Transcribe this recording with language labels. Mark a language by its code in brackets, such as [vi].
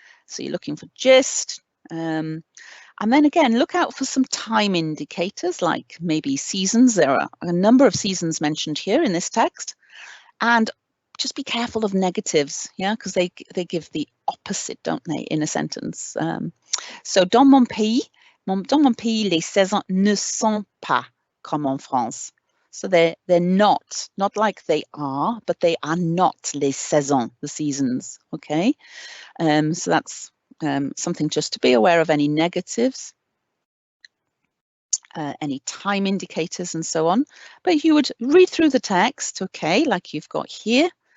[en] So you're looking for gist. And then again, look out for some time indicators, like maybe seasons. There are a number of seasons mentioned here in this text. And just be careful of negatives, yeah, because they give the opposite, don't they, in a sentence. [fr] So, dans mon pays, les saisons ne sont pas comme en France. [en] So they're not like they are, but they are not [fr] les saisons, [en] the seasons, okay? So that's something just to be aware of, any negatives, any time indicators and so on. But you would read through the text, okay, like you've got here.